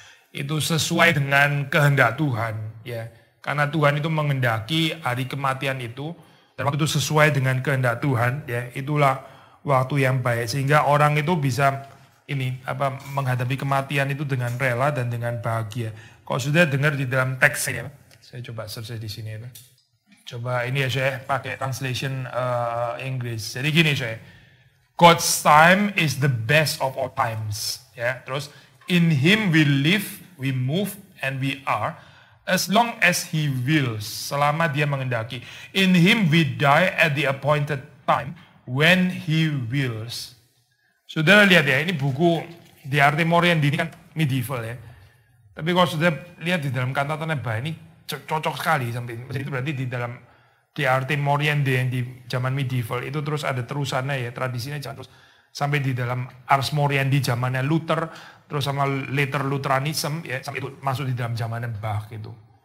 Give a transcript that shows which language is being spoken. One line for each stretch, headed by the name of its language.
Indonesian: Itu sesuai dengan kehendak Tuhan ya. Karena Tuhan itu mengendaki hari kematian itu, dan waktu itu sesuai dengan kehendak Tuhan ya, itulah waktu yang baik sehingga orang itu bisa menghadapi kematian itu dengan rela dan dengan bahagia. Kalau sudah dengar di dalam teksnya, saya coba search di sini ya. Coba ini ya saya pakai translation Inggris. Jadi gini saya,
English: God's time is the best of all times.
Indonesian: Ya, terus
English: in Him we live, we move, and we are, as long as He wills,
Indonesian: selama Dia mengendaki.
English: In Him we die at the appointed time, when He wills.
Indonesian: Saudara lihat ya, ini buku De Arte Moriendi ini kan medieval ya. Tapi kalau sudah lihat di dalam kantatanya Bach ini cocok sekali sampai itu berarti di dalam De Arte Moriendi yang di zaman medieval itu terus ada terusannya ya, tradisinya terus sampai di dalam Ars Moriendi zamannya Luther, terus sama later Lutheranism ya, sampai itu masuk di dalam zamannya Bach gitu.